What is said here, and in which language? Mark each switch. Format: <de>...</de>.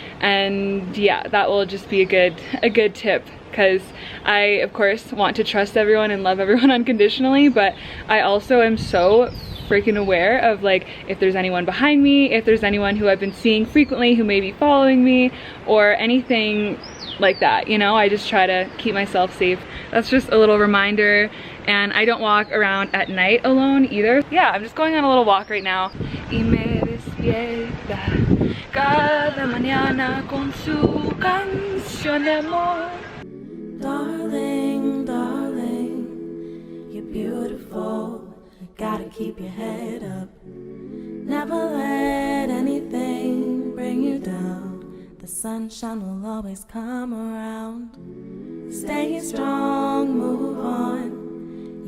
<en>And yeah, that will just be a good tip, because I of course want to trust everyone and love everyone unconditionally, but I also am so freaking aware of like if there's anyone behind me, if there's anyone who I've been seeing frequently who may be following me or anything like that, you know. I just try to keep myself safe. That's just a little reminder. And I don't walk around at night alone either. Yeah, I'm just going on a little walk right now.</en> <es>Y me despierta cada mañana con su canción de amor.</es> <en>Darling, darling, you're beautiful. You gotta keep your head up. Never let anything bring you down. The sunshine will always come around. Stay strong, move on.</en>